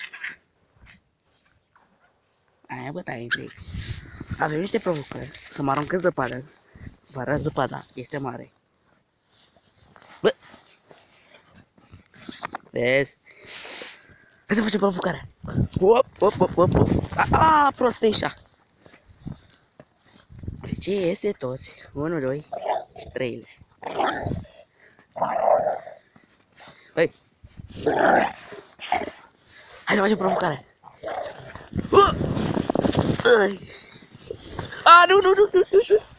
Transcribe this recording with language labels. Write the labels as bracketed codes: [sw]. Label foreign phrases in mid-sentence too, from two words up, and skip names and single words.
[ro] Aia bă, tai între ei. Avem niște provocări, să mă aruncă zăpadă. Vă arăt zăpada, este mare. Bă! Vezi? Hai să facem provocarea. Op, op, op, op, op. Prosteșa. Deci este toți. 1, 2 și 3. Băi. Hai să facem provocarea. Nu, nu, nu, nu, nu.